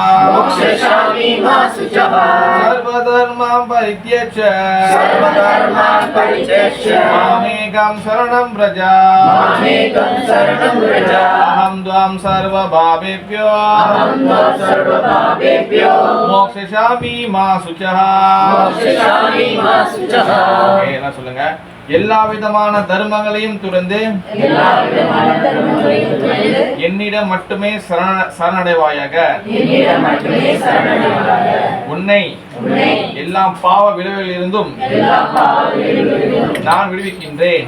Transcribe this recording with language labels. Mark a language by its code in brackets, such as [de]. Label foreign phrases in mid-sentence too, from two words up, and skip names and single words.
[sa] सर्वधर्मान् परित्यज्य मामेकं शरणं व्रज अहं त्वां सर्वभावेभ्यो मोक्षयिष्यामि मा शुचः. [ta] என்ன சொல்லுங்க? எல்லா விதமான தர்மங்களையும் துறந்து என்னிடம் மட்டுமே சரணடைவாயாக. உன்னை எல்லா பாவ விளைவுகளில் இருந்தும் நான் விடுவிக்கின்றேன்.